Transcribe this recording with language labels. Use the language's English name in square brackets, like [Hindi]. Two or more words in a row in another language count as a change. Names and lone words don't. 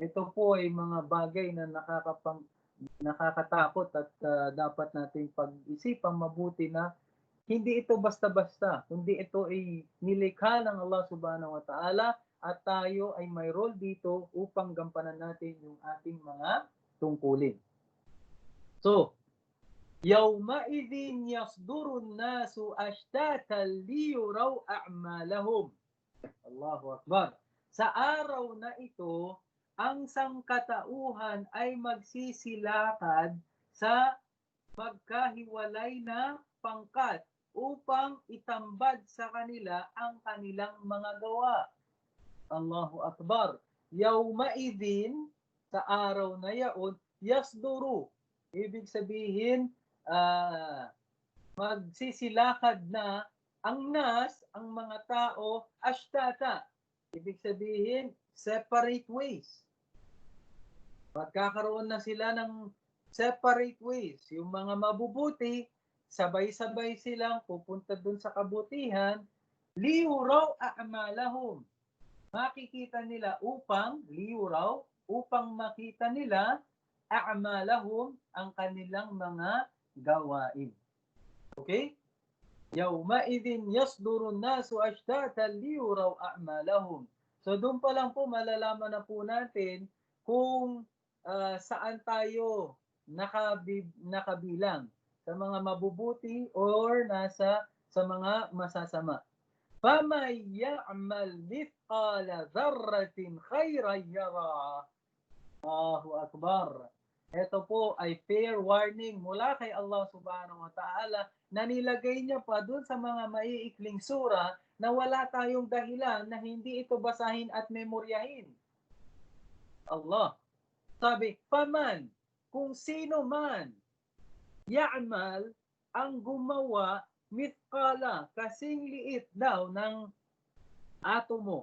[Filipino] Ito po ay mga bagay na nakakatakot at dapat nating pag-isipang mabuti na hindi ito basta-basta, kundi ito ay nilikha ng Allah [Arabic] سبحانه وتعالى [Filipino] at tayo ay may role dito upang gampanan natin yung ating mga tungkulin. So, [Arabic] يومئذ يصدر الناس أشتاتا ليروا أعمالهم. الله أكبر. [Filipino] Sa araw na ito, ang sangkatauhan ay magsisilakad sa magkahiwalay na pangkat upang itambad sa kanila ang kanilang mga gawa. [Arabic] الله أكبر. [Filipino] Yawmaidhin, sa araw na yaon, yasduru. Ibig sabihin, magsisilakad na ang nas, ang mga tao, ashtata. Ibig sabihin, [English] separate ways. [Filipino] Magkakaroon na sila ng [English] separate ways. [Filipino] Yung mga mabubuti, sabay-sabay silang pupunta dun sa kabutihan, [Arabic] ليروا أعمالهم. [Filipino] Makikita nila upang makita nila a'malahum, ang kanilang mga gawain. Okay? [Arabic] يومئذ يصدر الناس أشتاتا ليروا أعمالهم. [Filipino] So doon pa lang po malalaman na po natin kung saan tayo nakabilang, sa mga mabubuti or sa mga masasama. [Arabic] فَمَنْ يَعْمَلْ مِثْقَالَ ذَرَّةٍ خَيْرًا يَرَهُ. الله أكبر. [Filipino] Ito po ay [English] fair warning [Filipino] mula kay Allah [Arabic] سبحانه وتعالى [Filipino] na nilagay niya pa dun sa mga maiikling sura na wala tayong dahilan na hindi ito basahin at memoryahin. Allah. Sabi, paman, kung sino man, ya'mal, ang gumawa, mithqala, kasing liit daw ng atomo.